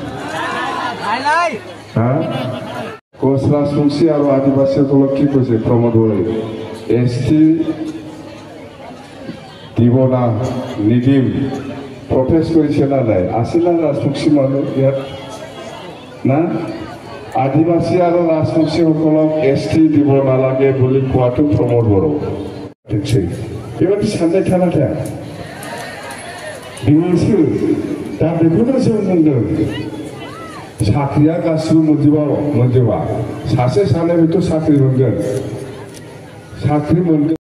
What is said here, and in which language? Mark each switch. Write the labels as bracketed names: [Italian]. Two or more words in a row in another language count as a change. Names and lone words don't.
[Assamese] কোচ ৰাজবংশী আৰু আদিবাসীসকলক কি কৈছে প্ৰমোদ বড়োই ST দিব না নিদিম প্ৰটেষ্ট কৰিছে না নাই আছিল না ৰাজবংশী মানুহ ইয়াত না আদিবাসী আৰু ৰাজবংশীসকলক ST দিব নালাগে বুলি কোৱাটো প্ৰমোদ বড়ো [Bodo] बेबायदि साननाय थानाया बिनिसो दा बेखौनो जों बुंदों साख्रिया गासिबो मोनजोबा सासे सानै बेथ' साख्रि मोनगोन